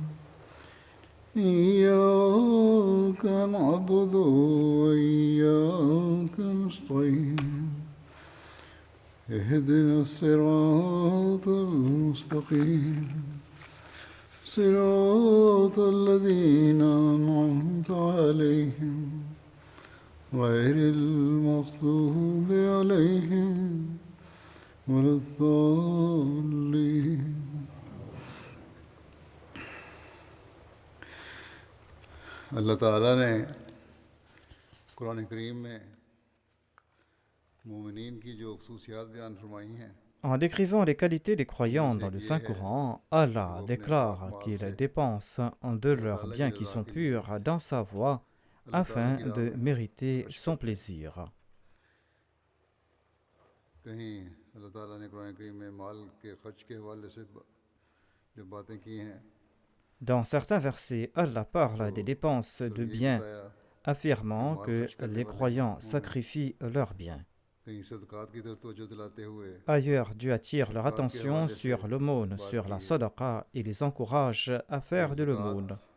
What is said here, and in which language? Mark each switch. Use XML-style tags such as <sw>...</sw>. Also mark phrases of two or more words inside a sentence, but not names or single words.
<ar>إياك نعبد وإياك نستعين اهدنا الصراط المستقيم صراط الذين أنعمت عليهم غير المغضوب عليهم ولا الضالين.</ar> <ur>اللہ تعالیٰ نے قرآن کریم میں مومنین کی جو خصوصیات بیان فرمائی ہیں.</ur> <fr>En décrivant les qualités des croyants dans le Saint-Coran, Allah déclare qu'ils dépensent de leurs biens qui sont purs dans sa voie afin de mériter son plaisir.</fr> <ur>کہیں اللہ تعالیٰ نے قرآن کریم میں مال کے خرچ کے حوالے سے جو باتیں کی ہیں.</ur> <fr>Dans certains versets, Allah parle des dépenses de biens, affirmant que les croyants sacrifient leurs biens. Ailleurs, Dieu attire leur attention sur l'aumône, sur la sadaqa et les encourage à faire de l'aumône.</fr>